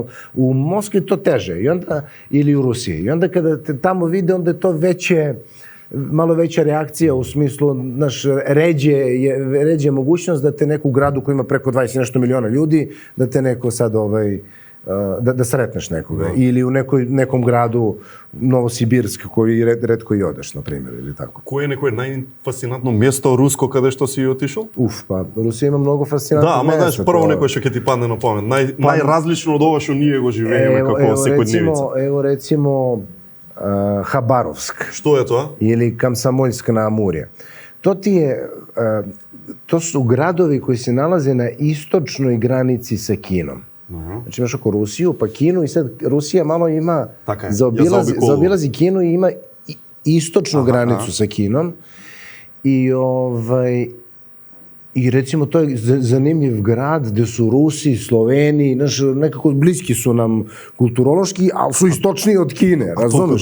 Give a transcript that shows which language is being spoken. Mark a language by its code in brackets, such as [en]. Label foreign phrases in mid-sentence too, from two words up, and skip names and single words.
[sr] U Moskvi to teže, i onda, ili u Rusiji, i onda kada te tamo vide, onda je to malo veća reakcija u smislu, znaš, ređe mogućnost da te neku gradu koji ima preko 20 i nešto miliona ljudi, da te neko sad da sretneš nekoga. Ili u nekom gradu Novosibirsk koji retko i odeš, na primjer, ili tako. Koje je neko najfascinantno mjesto rusko kada što si otišao? Pa Rusija ima mnogo fascinantnih mesta. Da, [mk] ама знаеш, прво некој што ќе ти падне на памет. Најразлично од ова што ние го живееме како секојдневица. [sr] Evo recimo Habarovsk. Što je to? Ili Komsomolsk na Amurje. To su gradovi koji se nalaze na istočnoj granici sa Kinom. Znači imaš oko Rusiju, pa Kinu i sad Rusija malo ima, zaobilazi Kinu i ima istočnu granicu sa Kinom i recimo to je zanimljiv grad gde su Rusi, Sloveni, nekako bliski su nam kulturološki, ali su istočniji od Kine, razumeš?